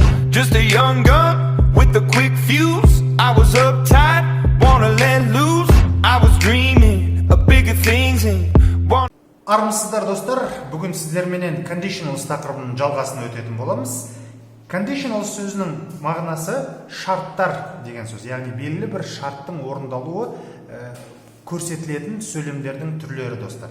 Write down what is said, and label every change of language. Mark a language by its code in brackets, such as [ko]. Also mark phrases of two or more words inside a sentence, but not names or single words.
[en] Just a young gun with a quick fuse. I was uptight, wanna let loose. I was dreaming of bigger things and [kk] Армысыздар достар, бүгін сіздерменен conditionals тақырыбының жалғасын өтетін боламыз. Conditionals сөзінің мағынасы шарттар деген сөз, яғни белгілі бір шарттың орындалуы көрсетілетін сөйлемдердің түрлері достар.